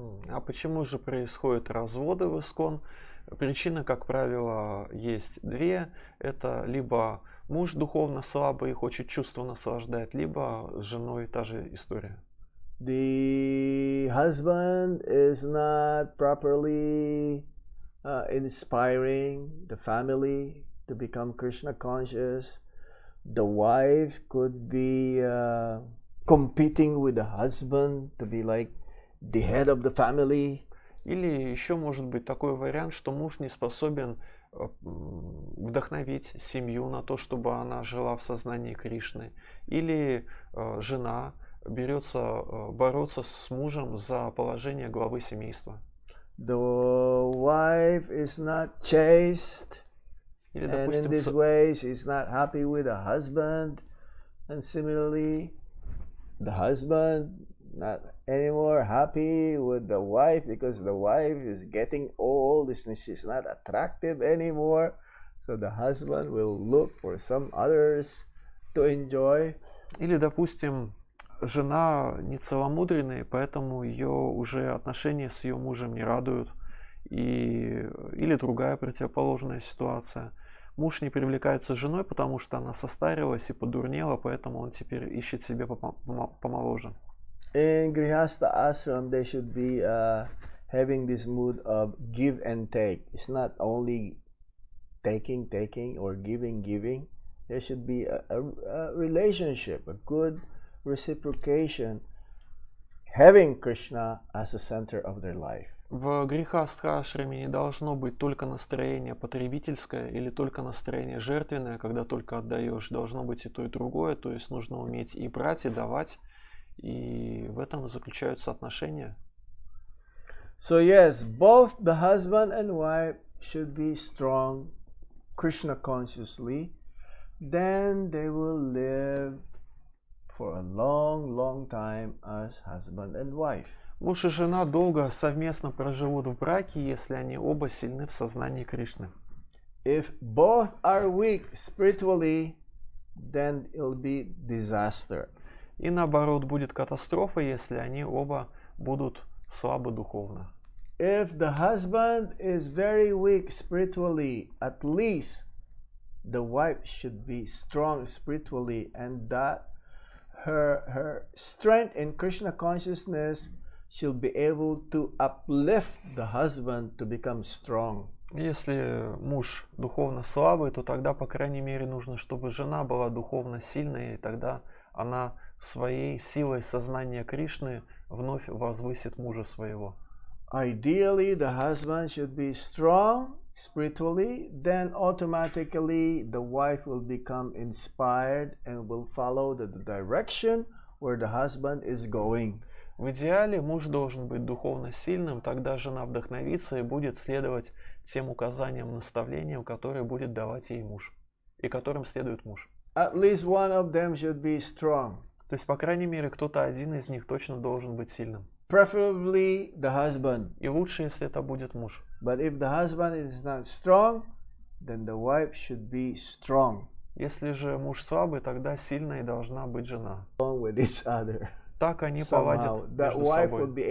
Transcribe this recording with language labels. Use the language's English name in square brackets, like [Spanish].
[Russian] А почему же происходят разводы в ISKCON? Причины, как правило, есть две. Это либо муж духовно слабый и хочет чувства наслаждать, либо с женой та же история. [English] The husband is not properly inspiring the family to become Krishna conscious. The wife could be competing with the husband to be like the head of the family. [Russian] Или еще может быть такой вариант, что муж не способен вдохновить семью на то, чтобы она жила в сознании Кришны. Или жена берется бороться с мужем за положение главы семейства. [English] The wife is not chaste. [Russian] Или, [English] and [Russian] допустим, [English] in this way she's not happy with the husband. And similarly, the husband not anymore happy with the wife because the wife is getting old, she's not attractive anymore. So the husband will look for some others to enjoy. [Russian] Или, допустим, жена не целомудренная, поэтому ее уже отношения с ее мужем не радуют. Или другая противоположная ситуация. Муж не привлекается женой, потому что она состарилась и подурнела, поэтому он теперь ищет себе помоложе. [English] In Grihastha ashram, they should be having this mood of give and take. It's not only taking or giving. There should be a relationship, a good reciprocation, having Krishna as the center of their life. [Russian] В грехастха-ашраме не должно быть только настроение потребительское или только настроение жертвенное, когда только отдаешь. Должно быть и то, и другое. То есть нужно уметь и брать, и давать. И в этом заключаются отношения. [English] So yes, both the husband and wife should be strong, Krishna consciously. Then they will live for a long time as husband and wife. [Russian] Муж и жена долго совместно проживут в браке, если они оба сильны в сознании Кришны. [English] If both are weak spiritually, then it'll be disaster. [Russian] И наоборот, будет катастрофа, если они оба будут слабы духовно. [English] If the husband is very weak spiritually, at least the wife should be strong spiritually, and that her strength in Krishna consciousness she'll be able to uplift the husband to become strong. [Russian] Если муж духовно слабый, то тогда, по крайней мере, нужно, чтобы жена была духовно сильной, и тогда она своей силой сознания Кришны вновь возвысит мужа своего. [English] Ideally, the husband should be strong spiritually, then automatically the wife will become inspired and will follow the direction where the husband is going. [Russian] В идеале муж должен быть духовно сильным, тогда жена вдохновится и будет следовать тем указаниям, наставлениям, которые будет давать ей муж, и которым следует муж. [English] At least one of them should be strong. [Russian] То есть, по крайней мере, кто-то один из них точно должен быть сильным. [English] Preferably the husband. [Russian] И лучше, если это будет муж. [English] But if the husband is not strong, then the wife should be strong. [Russian] Если же муж слабый, тогда сильной должна быть жена. [English] With each other. [Russian] Так они поладят между собой.